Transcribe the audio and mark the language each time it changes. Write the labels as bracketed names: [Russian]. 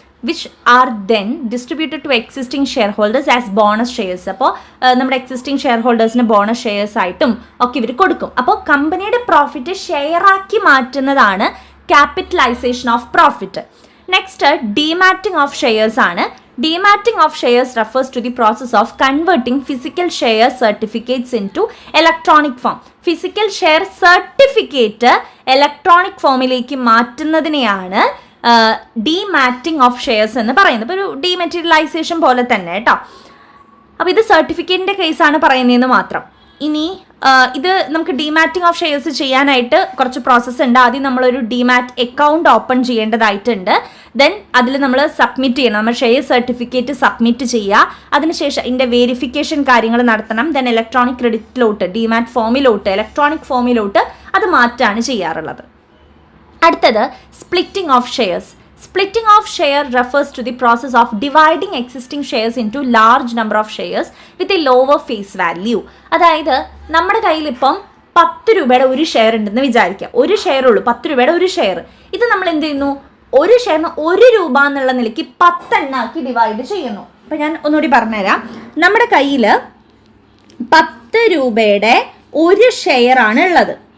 [English] Which are then distributed to existing share holders as bonus shares. [Malayalam] അപ്പോൾ നമ്മുടെ existing share ഹോൾഡേഴ്സിന് bonus shares ആയിട്ടും ഒക്കെ ഇവർ കൊടുക്കും. അപ്പോൾ കമ്പനിയുടെ profit ഷെയറാക്കി മാറ്റുന്നതാണ് capitalisation of profit. Next ഡീമാറ്റിംഗ് of shares ആണ്. [English] Dematting of shares refers to the process of converting physical share certificates into electronic form. Physical share certificate electronic [Malayalam] ഫോമിലേക്ക് മാറ്റുന്നതിനെയാണ് ഡീമാറ്റിംഗ് ഓഫ് ഷെയർസ് എന്ന് പറയുന്നത്. ഇപ്പോൾ ഒരു ഡീമെറ്റീരിയലൈസേഷൻ പോലെ തന്നെ കേട്ടോ. അപ്പോൾ ഇത് സർട്ടിഫിക്കറ്റിൻ്റെ കേസാണ് പറയുന്നതെന്ന് മാത്രം. ഇനി ഇത് നമുക്ക് ഡിമാറ്റിംഗ് ഓഫ് ഷെയർസ് ചെയ്യാനായിട്ട് കുറച്ച് പ്രോസസ്സ് ഉണ്ട്. ആദ്യം നമ്മളൊരു ഡിമാറ്റ് അക്കൗണ്ട് ഓപ്പൺ ചെയ്യേണ്ടതായിട്ടുണ്ട്. ദെൻ അതിൽ നമ്മൾ സബ്മിറ്റ് ചെയ്യണം, നമ്മൾ ഷെയർ സർട്ടിഫിക്കറ്റ് സബ്മിറ്റ് ചെയ്യുക. അതിനുശേഷം ഇതിൻ്റെ വെരിഫിക്കേഷൻ കാര്യങ്ങൾ നടത്തണം. ദെൻ ഇലക്ട്രോണിക് ക്രെഡിറ്റിലോട്ട്, ഡിമാറ്റ് ഫോമിലോട്ട്, ഇലക്ട്രോണിക് ഫോമിലോട്ട് അത് മാറ്റാണ് ചെയ്യാറുള്ളത്. അടുത്തത് splitting of shares. [English] Splitting of share refers to the process of dividing existing shares into large number of shares with a lower face value. [Malayalam] അതായത് നമ്മുടെ കയ്യിൽ ഇപ്പം 10 രൂപയുടെ ഒരു ഷെയർ ഉണ്ടെന്ന് വിചാരിക്കുക. ഒരു ഷെയർ ഉള്ളൂ, 10 രൂപയുടെ ഒരു ഷെയർ. ഇത് നമ്മൾ എന്ത് ചെയ്യുന്നു, ഒരു ഷെയറിന് 1 രൂപ എന്നുള്ള നിലയ്ക്ക് 10 എണ്ണാക്കി ഡിവൈഡ് ചെയ്യുന്നു. അപ്പം ഞാൻ ഒന്നുകൂടി പറഞ്ഞുതരാം. നമ്മുടെ കയ്യിൽ 10 രൂപയുടെ ഒരു ഷെയർ ആണ് ഉള്ളത്.